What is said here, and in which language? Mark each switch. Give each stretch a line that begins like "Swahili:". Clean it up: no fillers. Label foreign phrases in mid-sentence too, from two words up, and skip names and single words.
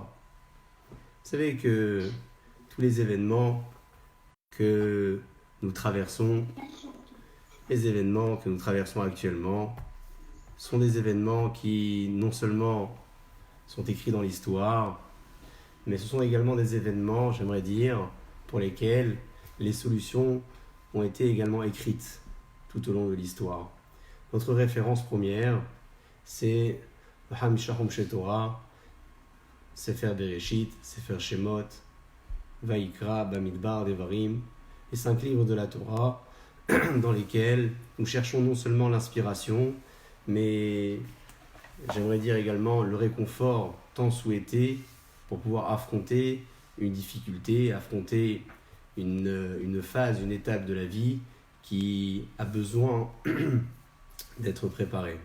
French: Vous savez que tous les événements que nous traversons, les événements que nous traversons actuellement sont des événements qui non seulement sont écrits dans l'histoire, mais ce sont également des événements, j'aimerais dire, pour lesquels les solutions ont été également écrites tout au long de l'histoire. Notre référence première, c'est
Hebrew: חמשה חומשי תורה,
French: Sefer Bereshit, Sefer Shemot, Vaikra, Bamidbar, Devarim, les 5 livres de la Torah, dans lesquels nous cherchons non seulement l'inspiration, mais j'aimerais dire également le réconfort tant souhaité pour pouvoir affronter une difficulté, affronter une phase, une étape de la vie qui a besoin d'être préparée.